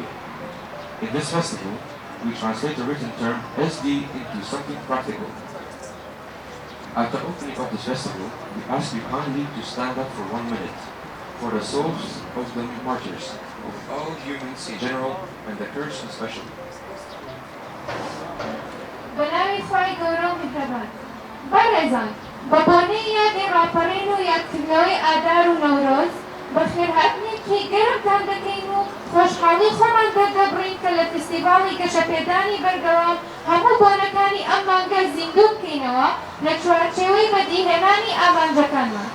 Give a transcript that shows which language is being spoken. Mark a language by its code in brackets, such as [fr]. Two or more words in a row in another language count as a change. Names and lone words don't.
[en] In this festival, we translate the written term SD into something practical. At the opening of this festival, we ask you kindly to stand up for 1 minute for the souls of the martyrs, of all humans in general and the Kurds especially. [ckb] بەناوی خوای گەورە و میهرەبان بەڕێزان بە بۆنەی یادی ڕاپەڕین و یادکردنەوەی ئادار و نەورۆز بەخێرهاتنێکی گەرمتان دەکەین و خۆشحاڵی خۆمان دەردەبڕین کە لە فستیڤاڵی گەشەپێدانی بەرگەوام هەموو بۆنەکانی ئەم مانگە زیندوو بکەینەوە لە چوارچێوەی بەدیهێنانی ئامانجەکانمان.